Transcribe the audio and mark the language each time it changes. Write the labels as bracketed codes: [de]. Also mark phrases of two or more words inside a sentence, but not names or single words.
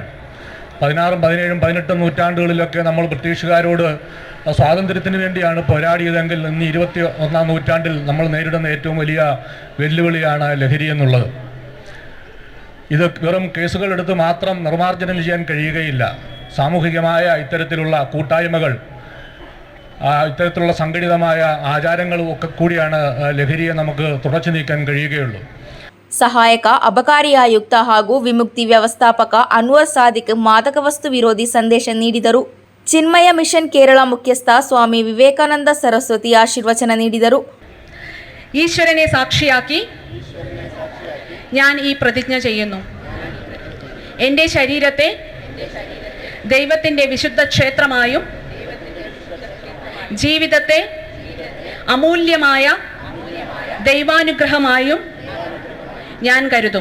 [ml] 16, 17, 18 നൂറ്റാണ്ടുകളിലൊക്കെ നമ്മൾ ബ്രിട്ടീഷുകാരോട് സ്വാതന്ത്ര്യത്തിന് വേണ്ടിയാണ് പോരാടിയതെങ്കിൽ ഇന്ന് 21ാം നൂറ്റാണ്ടിൽ നമ്മൾ നേരിടുന്ന ഏറ്റവും വലിയ വെല്ലുവിളിയാണ് ലഹരി എന്നുള്ളത്. ഇത് വെറും കേസുകളെടുത്ത് മാത്രം നിർമ്മാർജ്ജനം ചെയ്യാൻ കഴിയുകയില്ല. സാമൂഹികമായ ഇത്തരത്തിലുള്ള കൂട്ടായ്മകൾ, ഇത്തരത്തിലുള്ള സംഘടിതമായ ആചാരങ്ങളും ഒക്കെ കൂടിയാണ് ലഹരിയെ നമുക്ക് തുടച്ചു നീക്കാൻ കഴിയുകയുള്ളൂ. [kn] ಸಹಾಯಕ ಅಬಕಾರಿ ಆಯುಕ್ತ ಹಾಗೂ ವಿಮುಕ್ತಿ ವ್ಯವಸ್ಥಾಪಕ ಅನ್ವರ್ ಸಾದಿಕ್ ಮಾದಕ ವಸ್ತು ವಿರೋಧಿ ಸಂದೇಶ ನೀಡಿದರು. ಚಿನ್ಮಯ ಮಿಷನ್ ಕೇರಳ ಮುಖ್ಯಸ್ಥ ಸ್ವಾಮಿ ವಿವೇಕಾನಂದ ಸರಸ್ವತಿ ಆಶೀರ್ವಚನ ನೀಡಿದರು. [ml] ഈശ്വരനെ സാക്ഷിയാക്കി ഞാൻ ഈ പ്രതിജ്ഞ ചെയ്യുന്നു. എൻ്റെ ശരീരത്തെ ദൈവത്തിൻ്റെ വിശുദ്ധ ക്ഷേത്രമായും ജീവിതത്തെ അമൂല്യമായ ദൈവാനുഗ്രഹമായും ഞാൻ കരുതും.